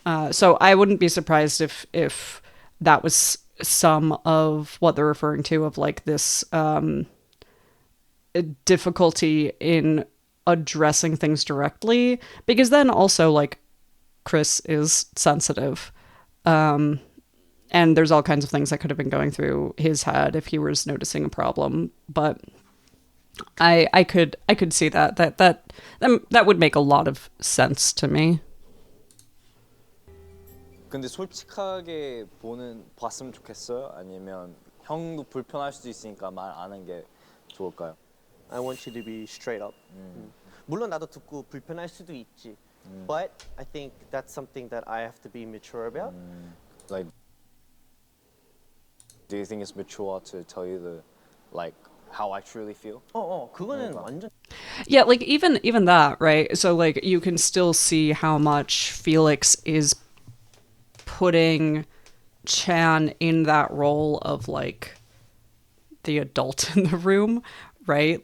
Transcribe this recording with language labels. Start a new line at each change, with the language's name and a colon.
English: So I wouldn't be surprised if that was some of what they're referring to, of like this difficulty in addressing things directly, because then also like Chris is sensitive, and there's all kinds of things that could have been going through his head if he was noticing a problem. But I could see that would make a lot of sense to me.
Korean: 근데 솔직하게 봤으면 좋겠어요? 아니면 형도 불편할 수도 있으니까 말 안 하는 게 좋을까요?
English: I want you to be straight up.
Korean: 물론 나도 듣고 불편할 수도 있지.
English: But I think that's something that I have to be mature about. Like, do you think it's mature to tell you like how I truly feel?
Korean: 그거는 완전.
English: Yeah, like even that, right? So like you can still see how much Felix is putting Chan in that role of like the adult in the room, right?